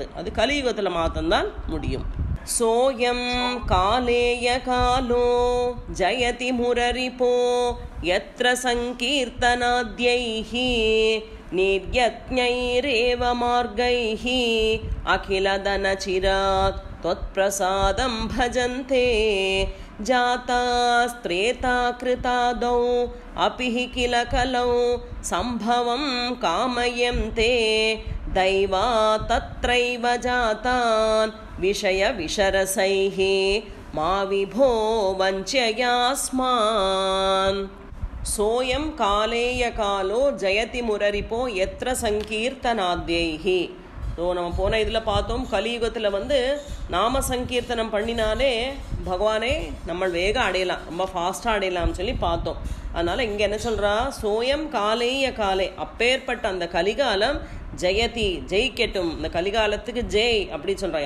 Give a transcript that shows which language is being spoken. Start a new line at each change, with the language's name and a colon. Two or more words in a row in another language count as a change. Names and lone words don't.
Tamil: அது கலியுகத்தில் மாத்திரம்தான் முடியும்.
Sanskrit: सोऽयं कालेय कालो जयति मुररिपो यत्र सङ्कीर्तनाद्यैः निर्यज्ञैरेव मार्गैः அகிலதனசிராத் त्वत्प्रसादं भजन्ते जातास्त्रेता कृतादौ अपि हि किल कलौ सम्भवं कामयन्ते दैवा तत्रैव जातान् विषयविशरसैः मा विभो वञ्चयास्मान् सोऽयं कालेय कालो जयति मुररिपो यत्र सङ्कीर्तनाद्यैः.
Tamil: ஸோ நம்ம போன இதில் பார்த்தோம், கலியுகத்தில் வந்து நாம சங்கீர்த்தனம் பண்ணினாலே பகவானே நம்ம வேகம் அடையலாம், ரொம்ப ஃபாஸ்ட்டாக அடையலாம்னு சொல்லி பார்த்தோம். அதனால் இங்கே என்ன சொல்கிறா,
Sanskrit: सोऽयं कालेय काले
Tamil: அப்பேற்பட்ட அந்த கலிகாலம் ஜெயதி ஜெயிக்கட்டும், இந்த கலிகாலத்துக்கு ஜெய் அப்படின்னு சொல்கிறா.